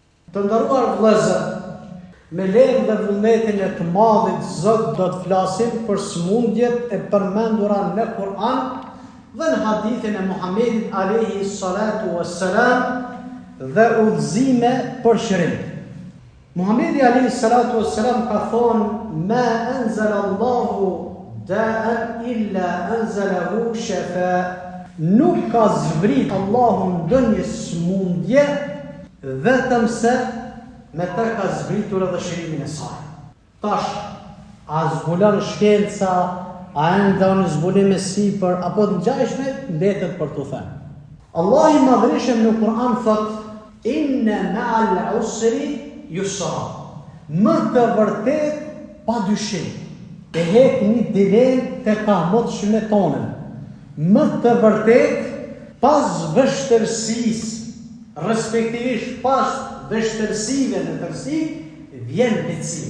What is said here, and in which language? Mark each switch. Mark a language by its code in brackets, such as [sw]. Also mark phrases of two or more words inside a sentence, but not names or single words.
[sq] Të nderuar vëllezër, me lejnë dhe vullnetin e të madhit Zot do të flasim për smundjet e përmendura në Kur'an dhe në hadithin e Muhamedit [ar] عليه الصلاة والسلام [sq] dhe udhëzime për shërim. Muhamedi [ar] عليه الصلاة والسلام [sq] ka thonë: [ar] "ما أنزل الله داء إلا أنزل له شفاء." [sq] Nuk ka zbrit Allahu ndonjë smundje vetëm se me të ka zbritur edhe shërimin e saj. Tash, a zbulon shkenca, a ndon zbulime sipër apo të ngjashme, mbetet për t'u thënë. Allah i madhërisëm në Kur'an thot: [ar] "إن مع العسر يسرا." [sq] Më të vërtet pa dyshim. E hek një dilemë të kamotshme tonën. Më të vërtet pas vështërsisë, respektivisht pas vështërsive në tërsi, vjen lehtësimi.